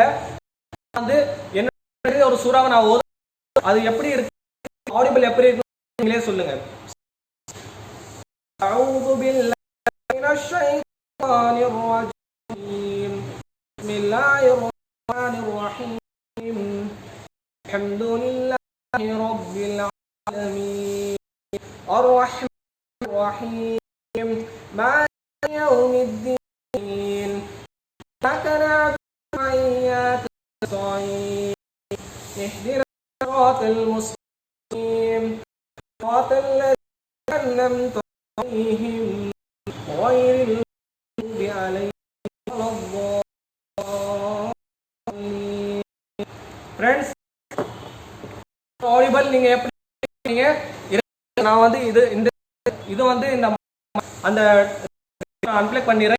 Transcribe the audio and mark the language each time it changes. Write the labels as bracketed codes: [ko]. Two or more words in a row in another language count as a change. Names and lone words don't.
[ta] வந்து என்ன ஒரு சூறாவை நான் அது எப்படி இருக்கு, ஆடிபிள் எப்படி இருக்கு நீங்களே சொல்லுங்க. [ar] أعوذ بالله من الشيطان الرجيم. بسم الله الرحمن الرحيم. الحمد لله رب الرحمن الرحيم مالك يوم الدين إياك نعبد وإياك نستعين اهدنا الصراط المستقيم صراط الذين أنعمت عليهم غير المغضوب عليهم ولا الضالين. [ta] Friends, audible நீங்க எப்படி நான் வந்து இது வந்து இந்த அந்த நான் அன்பிளக் பண்ணிடுறேன்.